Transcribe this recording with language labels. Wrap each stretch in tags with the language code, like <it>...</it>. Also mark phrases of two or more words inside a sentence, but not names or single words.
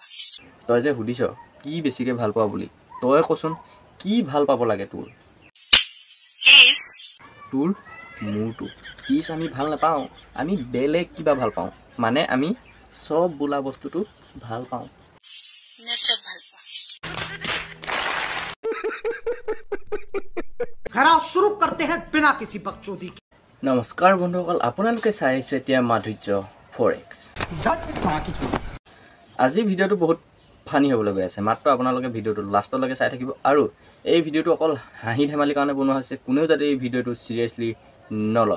<as>তই যে সুধিছ কি বেছিকে ভাল পোৱা বুলি, তই কচোন কি ভাল পাব লাগে তোৰ? কেছ তোৰ মোৰটো কিছ আমি ভাল নাপাওঁ, আমি বেলেগ কিবা ভাল পাওঁ, মানে আমি চব বোলা বস্তুটো ভাল পাওঁ। নে চব ভাল পোৱা?</as> <hi>खराब शुरू करते हैं बिना किसी बकचोदी के।</hi> <as>নমস্কাৰ বন্ধুসকল, আপোনালোকে চাই আছে এতিয়া মাধুৰ্য ফৰেক্স। আজি ভিডিঅ'টো বহুত ফানি হ'বলৈ গৈ আছে, মাত্ৰ আপোনালোকে ভিডিঅ'টো লাষ্টলৈকে চাই থাকিব। আৰু এই ভিডিঅ'টো অকল হাঁহি ধেমালিৰ কাৰণে বনোৱা হৈছে, কোনেও যাতে এই ভিডিঅ'টো চিৰিয়াছলি নলয়।</as>